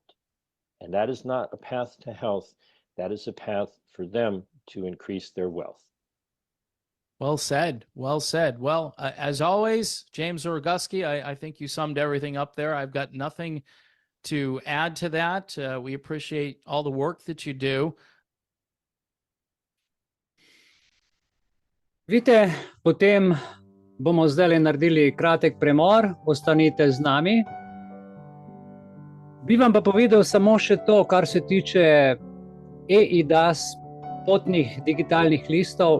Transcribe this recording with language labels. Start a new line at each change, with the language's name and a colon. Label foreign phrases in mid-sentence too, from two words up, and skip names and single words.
English: And that is not a path to health. That is a path for them to increase their wealth. Well said. Well said. Well, as always, James Roguski, I think you summed everything up there. I've got nothing to add to that. We appreciate all the work that you do.
Slovenian: Vidite, potem bomo zdaj naredili kratek premor, ostanite z nami. Bi vam pa povedal samo še to, kar se tiče eIDAS potnih digitalnih listov.